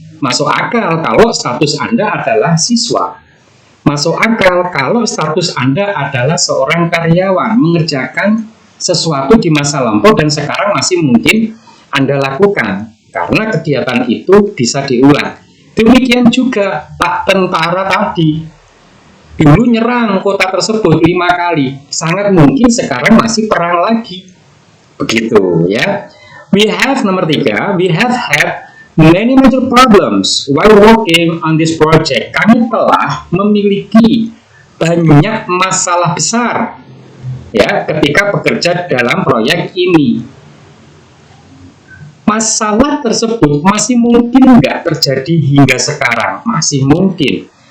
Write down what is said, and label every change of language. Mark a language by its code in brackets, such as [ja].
[id] Masuk akal kalau status Anda adalah siswa. Masuk akal kalau status Anda adalah seorang karyawan mengerjakan sesuatu di masa lampau dan sekarang masih mungkin Anda lakukan, karena kegiatan itu bisa diulang. Demikian juga Pak tentara tadi, dulu nyerang kota tersebut 5 kali, sangat mungkin sekarang masih perang lagi. Begitu ya. [en] We have, [id] nomor 3, [en] we have had many major problems while working on this project. [id] Kami telah memiliki banyak masalah besar ya ketika bekerja dalam proyek ini. Masalah tersebut masih mungkin nggak terjadi hingga sekarang, masih mungkin.